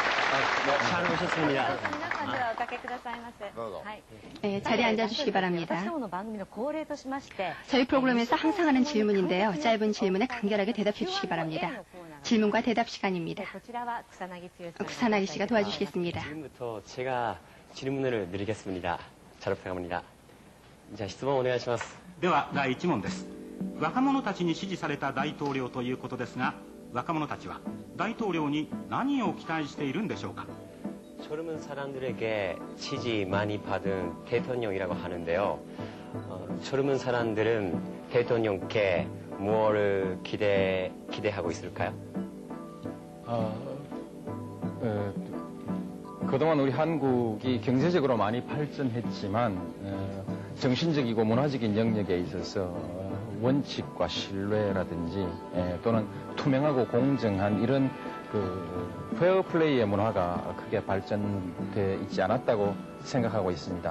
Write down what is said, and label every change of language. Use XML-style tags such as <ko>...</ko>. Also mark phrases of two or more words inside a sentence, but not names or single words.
<ko>잘 오셨습니다.</ko> <ja>皆さんではおかけくださいませ。どうぞ。はい。</ja> <ko>네, 자리에 앉아주시기 바랍니다.</ko> <ja>私どもの番組の恒例としまして、</ja> <ko>저희 프로그램에서 항상 하는 질문인데요. 짧은 질문에 간결하게 대답해 주시기 바랍니다. 질문과 대답 시간입니다.</ko> <ja>こちらは草薙剛さん。</ja> <ko>구산하기 씨가 도와주시겠습니다. 지금부터 제가 질문을 드리겠습니다. 잘 부탁합니다. 자,</ko> <ja>質問お願いします。では第1問です。若者たちに支持された大統領ということですが、若者たちは大統領に何を期待しているんでしょうか。</ja> <ko>젊은 사람들에게 지지 많이 받은 대통령이라고 하는데요. 젊은 사람들은 대통령께 무엇을 기대하고 있을까요? 그동안 우리 한국이 경제적으로 많이 발전했지만 정신적이고 문화적인 영역에 있어서 원칙과 신뢰라든지 또는 투명하고 공정한 이런 그 페어플레이의 문화가 크게 발전돼 있지 않았다고 생각하고 있습니다.</ko>